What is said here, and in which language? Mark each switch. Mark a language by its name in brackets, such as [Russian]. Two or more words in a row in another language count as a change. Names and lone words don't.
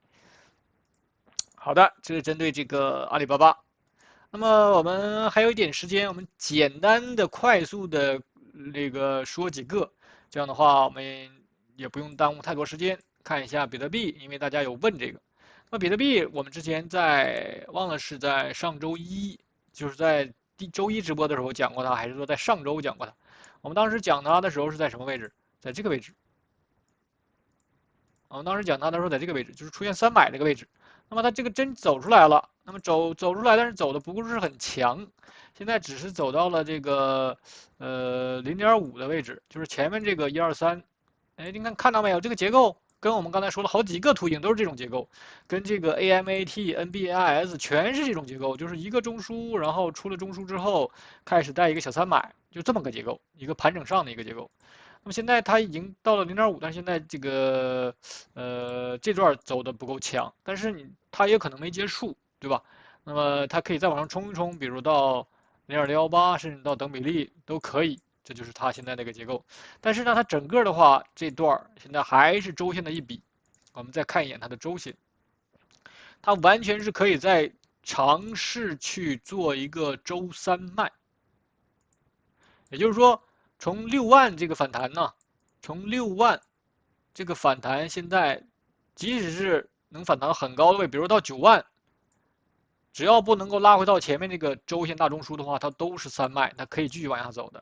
[Chinese] 好的，這是針對這個阿里巴巴。那麼我們還有一點時間，我們簡單的、快速的那個說幾個，這樣的話我們也不用耽誤太多時間。看一下比特幣，因為大家有問這個。那麼比特幣，我們之前忘了是在上周一，就是在周一直播的時候講過它，還是說在上周講過它？我們當時講它的時候是在什麼位置？在這個位置。我們當時講它的時候在這個位置，就是出現300這個位置。那麼它這個真走出來了，那麼走出來，但是走的不是很強，現在只是走到了這個0.5的位置，就是前面這個1、2、3。哎，你看到沒有？這個結構跟我們剛才說了好幾個圖形都是這種結構，跟這個 AMAT、NBAIS 全是這種結構，就是一個中樞，然後出了中樞之後開始帶一個小300，就這麼個結構，一個盤整上的一個結構。那麼現在它已經到了0.5，但是現在這個這段走的不夠強，但是它也可能沒結束，對吧？那麼它可以再往上衝一衝，比如到0.618，甚至到等比例都可以，這就是它現在這個結構。但是呢，它整個的話，這段現在還是周線的一筆。我們再看一眼它的周線，它完全是可以再嘗試去做一個周3賣，也就是說。從6萬這個反彈呢，從6萬這個反彈，現在即使是能反彈到很高的位，比如到9萬，只要不能夠拉回到前面那個周線大中樞的話，它都是3賣，它可以繼續往下走的。